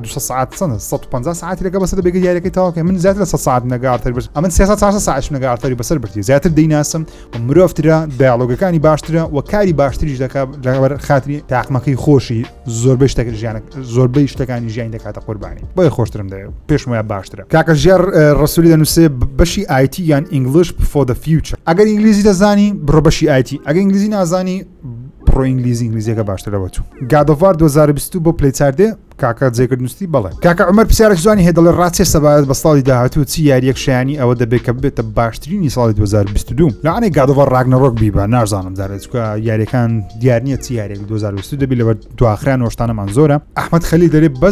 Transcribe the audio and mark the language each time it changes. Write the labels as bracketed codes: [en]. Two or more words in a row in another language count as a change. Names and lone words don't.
[ckb] 200 ساعت 150 ساعتی لەگە بەسەر بێگە یاریەکەی تاواکە من زیاتر لە 100 ساعت نەگە ئارتەر برد ئەمن 300 ساعت نەگە ئارتەری بەسەر بردی زیاتر دەیناسم و مرۆڤترە دیالۆگەکانی باشترە و کاری باشتریش دەکات لەبەر خاطری تاقمەکەی خۆشی زۆربەی شتێک ژیانە زۆربەی شتەکانی ژیانی دەکاتە قوربانی بۆیە خۆشترم دەوێت پێش وایە باشترە کاکە ژێر ڕسوولی دەنووسێ بەشی IT یان [en] English for the future [ckb] ئەگەر ئینگلیزی دەزانی بڕۆ بەشی IT ئەگەر ئینگلیزی نازانی بڕۆ ئینگلیزیەکە باشترەوە چوو God of War 2022 بۆ پلی چاردێ کاکە جێگرد نووسی بڵێ کاکە عمەر پرسیارێکی جوانی هەیە دەڵێ ڕاستێ سەبارەت بە ساڵی داهاتوو چی یاریەک شایانی ئەوە دەبێت کە ببێتە باشترینی ساڵی 2022 لەوانەیە God of War Ragnarok بیبە نازانم دارێت چکە یاریەکان دیار نییە چی یاریێک 2022 دەبی لەبەر دواخران نۆشتانەمان زۆرە ئەحمەد خەلیل دەرێ